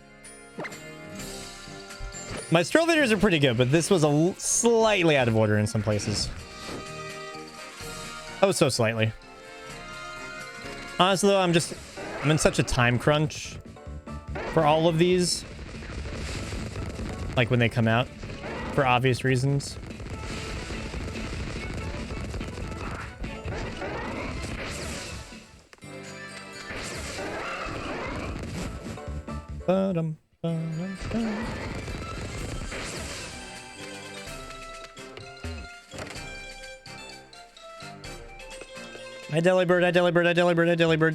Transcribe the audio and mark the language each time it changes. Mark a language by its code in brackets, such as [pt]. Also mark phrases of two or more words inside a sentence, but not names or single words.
[en] My Stroll videos are pretty good, but this was slightly out of order in some places. Oh, so slightly. Honestly, though, I'm in such a time crunch for all of these. Like when they come out, for obvious reasons. Ba-dum, ba-dum, ba-dum. Hi, Delibird, hi, Delibird, hi, Delibird, hi, Delibird.